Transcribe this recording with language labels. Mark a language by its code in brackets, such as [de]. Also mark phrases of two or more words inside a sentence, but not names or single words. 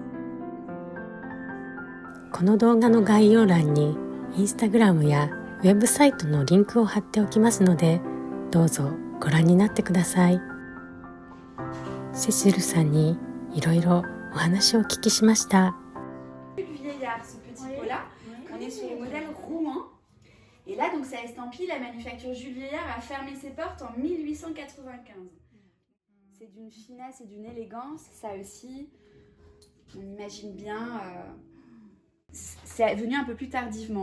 [ja] この動画の概要欄にインスタグラムやウェブサイトのリンクを貼っておきますので、どうぞご覧になってください。セシルさんにいろいろお話をお聞きしました。 [fr] On est sur le modèle Rouen. Et là, donc, ça estampille, la manufacture Jules Vieillard a fermé ses portes en 1895. C'est d'une finesse et d'une élégance, ça aussi, on imagine bien, c'est venu un peu plus tardivement.